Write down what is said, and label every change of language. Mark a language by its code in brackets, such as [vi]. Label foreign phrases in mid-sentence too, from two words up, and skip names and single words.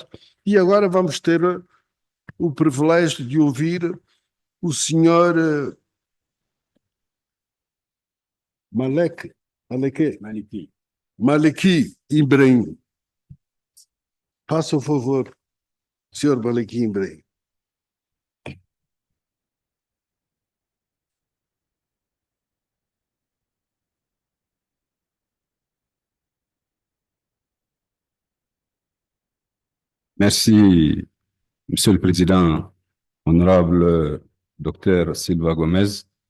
[pt] E agora vamos ter o privilégio de ouvir o Sr. Maleki Ibrahim. Faça o favor, Sr. Maleki Ibrahim. [fr] Merci, Monsieur le Président, honorable Dr Silva Gomez,